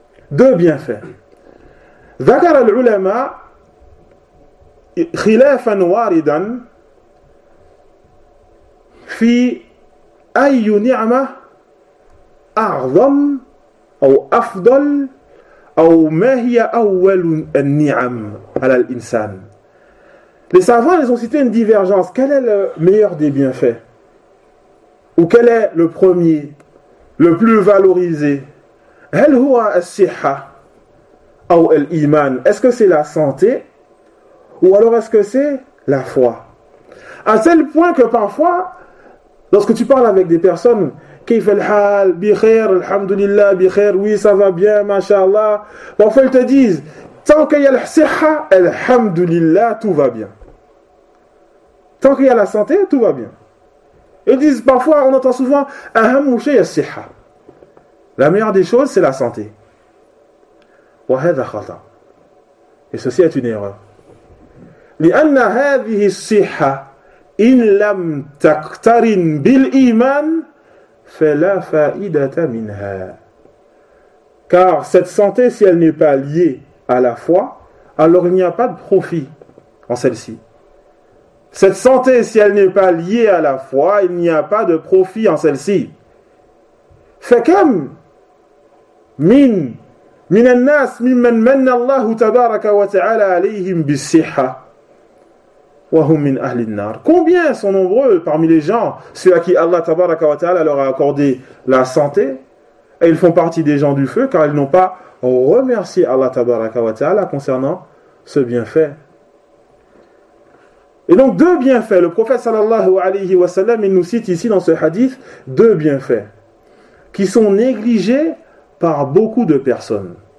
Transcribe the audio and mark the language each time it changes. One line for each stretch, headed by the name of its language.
Arabic: Dhakar al-ulama khilafan waridan fi ayu ni'ma a'zam أو أفضل أو ما هي أول النعم على الإنسان.
French: Les savants, ils ont cité une divergence. Quel est le meilleur des bienfaits? Ou quel est le premier, le plus valorisé?
Arabic: Hal huwa as-siha
French: ou
Arabic: al-iman?
French: Est-ce que c'est la santé? Ou alors est-ce que c'est la foi? À tel point que parfois, lorsque tu parles avec des personnes,
Arabic: كيف الحال بخير الحمد لله بخير
French: oui ça va bien mashallah, parfois ils te disent tant qu'il y a la siha alhamdulillah tout va bien, tant qu'il y a la santé tout va bien. Ils disent parfois, on entend souvent
Arabic: aham shay as-siha,
French: la meilleure des choses c'est la santé.
Arabic: Wa hadha khata,
French: et ceci est une erreur.
Arabic: لأن هذه الصحة إن لم تقترن بالإيمان فلا فائدة منها.
French: Car cette santé, si elle n'est pas liée à la foi, alors il n'y a pas de profit en celle-ci. Cette santé, si elle n'est pas liée à la foi, il n'y a pas de profit en celle-ci.
Arabic: فكم من الناس ممن من الله تبارك وتعالى عليهم بالصحة وهم من أهل النار.
French: Combien sont nombreux parmi les gens, ceux à qui Allah tabaraka wa ta'ala leur a accordé la santé, et ils font partie des gens du feu, car ils n'ont pas remercié Allah tabaraka wa ta'ala concernant ce bienfait. Et donc deux bienfaits, le prophète sallallahu alayhi wa sallam, il nous cite ici dans ce hadith, deux bienfaits, qui sont négligés par beaucoup de personnes.